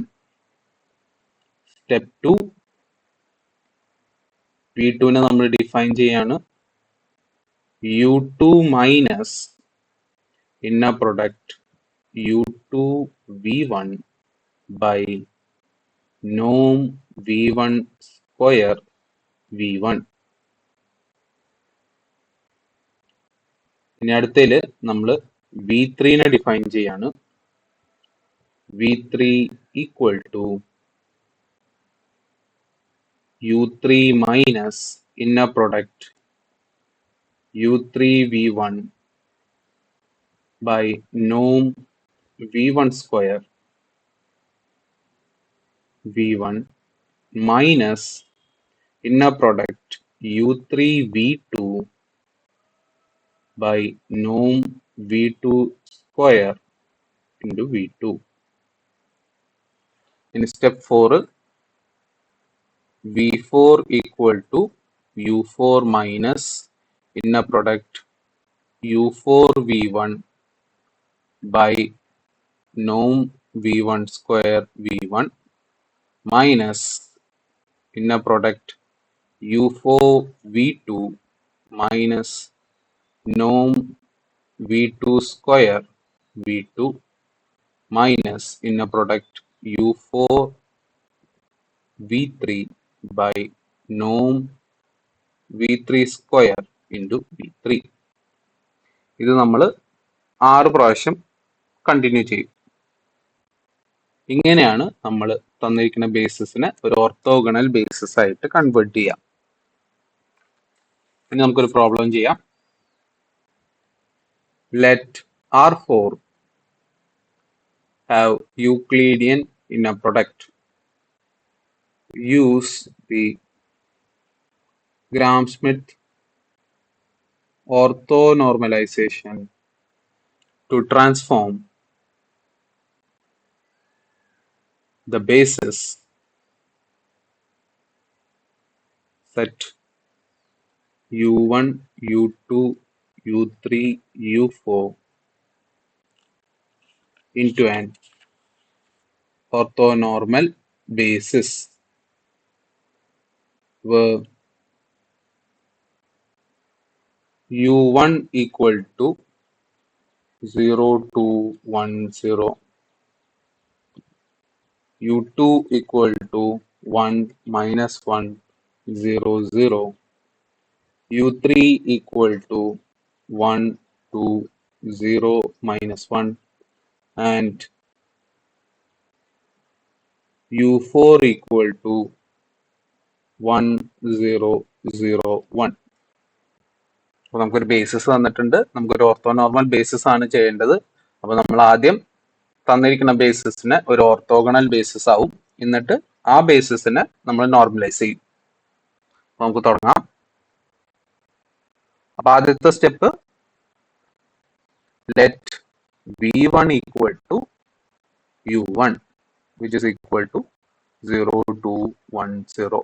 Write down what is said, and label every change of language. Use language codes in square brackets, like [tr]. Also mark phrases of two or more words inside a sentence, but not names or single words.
[ml] സ്റ്റെപ്പ് 2 v2 നമ്മൾ ഡിഫൈൻ ചെയ്യാണ് u2 മൈനസ് [en] inner product u2 v1 by norm v1 square v1. [ml] ഇനി അടുത്തതില് നമ്മൾ v3 ഡിഫൈൻ ചെയ്യാണ് v3 [en] equal to u3 മൈനസ് inner product u3 v1 by norm v1 square v1 minus inner product u3 v2 by norm v2 square into v2. In step 4 v4 equal to u4 minus inner product u4 v1 by norm v1 square v1 minus inner product u4 v2 minus norm v2 square v2 minus inner product u4 v3 by norm v3 square into v3. [ml] ഇത് നമ്മൾ 6 പ്രാവശ്യം കണ്ടിന്യൂ ചെയ്യും. ഇങ്ങനെയാണ് നമ്മൾ തന്നിരിക്കുന്ന ബേസിസിനെ ഒരു [en] orthogonal basis [ml] ആയിട്ട് കൺവേർട്ട് ചെയ്യാം. ഇനി നമുക്കൊരു പ്രോബ്ലം ചെയ്യാം. [en] Let R4 have Euclidean inner product. Use the Gram-Schmidt orthonormalization to transform the basis set u1, u2, u3, u4 into an orthonormal basis where u1 equal to 0 to 1 0, u2 equal to 1 minus 1 0 0, u3 equal to 1 2 0 minus 1 and u4 equal to 1 0 0 1. [ml] അപ്പോൾ നമുക്കൊരു ബേസിസ് തന്നിട്ടുണ്ട്, നമുക്കൊരു [en] orthonormal basis [ml] ആണ് ചെയ്യേണ്ടത്. അപ്പോൾ നമ്മൾ ആദ്യം തന്നിരിക്കുന്ന ബേസിസിനെ ഒരു [en] orthogonal basis [ml] ആവും, എന്നിട്ട് ആ ബേസിസിനെ നമ്മൾ നോർമലൈസ് ചെയ്യും. നമുക്ക് തുടങ്ങാം. അപ്പൊ ആദ്യത്തെ സ്റ്റെപ്പ് [en] let v1 equal to u1 which is equal to 0 to 1 0.